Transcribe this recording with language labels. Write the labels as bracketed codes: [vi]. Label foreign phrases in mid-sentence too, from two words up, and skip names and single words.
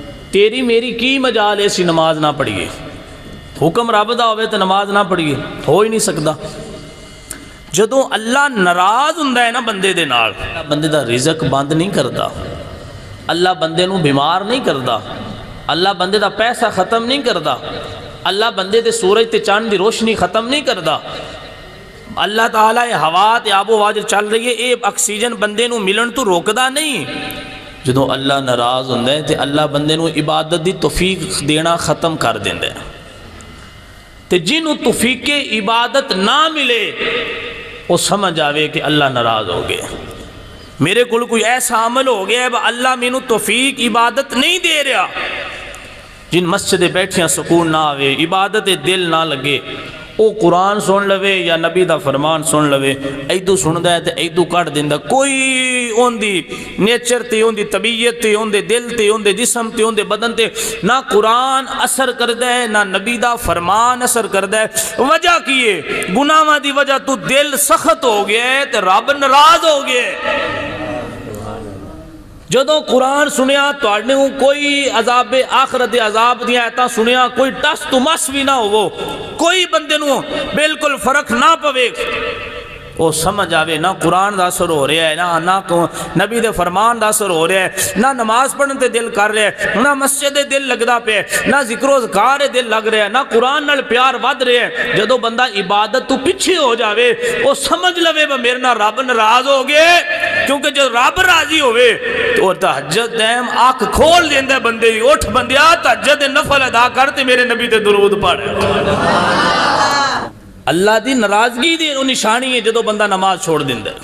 [pa] تیری میری کی مجال ایسی نماز نہ پڑھیے، حکم رب دا ہوئے تو نماز نہ پڑھیے، ہو ہی نہیں سکتا۔ جدوں اللہ ناراض ہوندا ہے نا بندے دے نال، بندے دا رزق بند نہیں کردا، اللہ بندے نو بیمار نہیں کردا، اللہ بندے دا پیسہ ختم نہیں کردا، اللہ بندے دے سورج تے چاند دی روشنی ختم نہیں کردا، اللہ تعالیٰ یہ ہوا تے آب و ہوا جو چل رہی ہے اے آکسیجن بندے نو ملن تو روکدا نہیں۔ جدوں اللہ ناراض ہوندا ہے تے اللہ بندے نو عبادت دی توفیق دینا ختم کر دیندا ہے، تے جنوں توفیق عبادت نہ ملے وہ سمجھ آوے کہ اللہ ناراض ہو گئے، میرے کل کوئی ایسا عمل ہو گیا ہے اللہ مینوں توفیق عبادت نہیں دے رہا۔ جن مسجد بیٹھیاں سکون نہ آوے، عبادت دل نہ لگے، او قرآن سن لوے یا نبی دا فرمان سن لوے، ایدو سندا ہے تے ایدو کٹ دیندا، کوئی اون دی نیچر تے اون دی طبیعت تے اون دے دل تے اون دے جسم تے اون دے بدن تے نہ قرآن اثر کردا ہے نہ نبی دا فرمان اثر کردا ہے۔ وجہ کی ہے؟ گناہاں دی وجہ تو دل سخت ہو گیا ہے تے رب ناراض ہو گیا ہے۔ جدوں قرآن سنیا تواڈے کوئی عذاب آخرت عذاب دیاں آیتاں سنیا کوئی ٹس تو مس بھی نہ ہو، کوئی بندے نو بالکل فرق نہ پوے، وہ سمجھ آوے نہ قرآن دا اثر ہو رہا ہے نہ نبی دے فرمان دا اثر ہو رہا ہے، نہ نماز پڑھن تے دل کر رہا ہے، نہ مسجد دے دل لگدا پیا، نہ ذکر و اذکار دے دل لگ رہا ہے، نہ قرآن نال پیار ود رہا ہے۔ جدوں بندہ عبادت تو پیچھے ہو جاوے وہ سمجھ لوے میرے نال رب ناراض ہو گئے، [ur] کیونکہ جب رب راضی [pa] ہوئے تو تہجد ٹائم آنکھ کھول دیندا بندے دی، اٹھ بندیا تہجد نفل ادا کر تے میرے نبی تے درود پڑھ۔ اللہ دی ناراضگی دی نشانی ہے جدوں بندہ نماز چھوڑ دیندا ہے۔